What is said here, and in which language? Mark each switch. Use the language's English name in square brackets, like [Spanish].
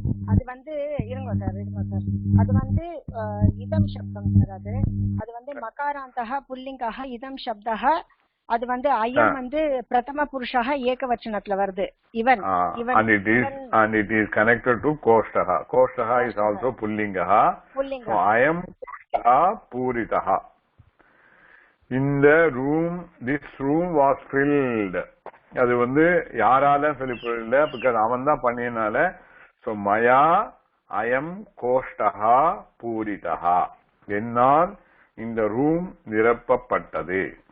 [Tamil] அது வந்து இருங்க சார் அது வந்து இதம் சப்தம் சார். அது வந்து மகாராந்தஹ புல்லிங்கஹ இதம் சப்தஹ. அது வந்து அயம் வந்து பிரதம புருஷஹ ஏகவச்சனத்துல வருது. இவன் [English] and it is connected to koshtaha. Koshtaha is also pullingaha. So [Sanskrit] ayam koshtaha puritaha. [English] In the room, this room was filled. [Tamil] அது வந்து யாரால fill பண்ணல? because அவன் தான் பண்ணினால. [Sanskrit] so maya ayam koshtaha puritaha [Tamil] என்னால் இந்த ரூம் நிரப்பப்பட்டது.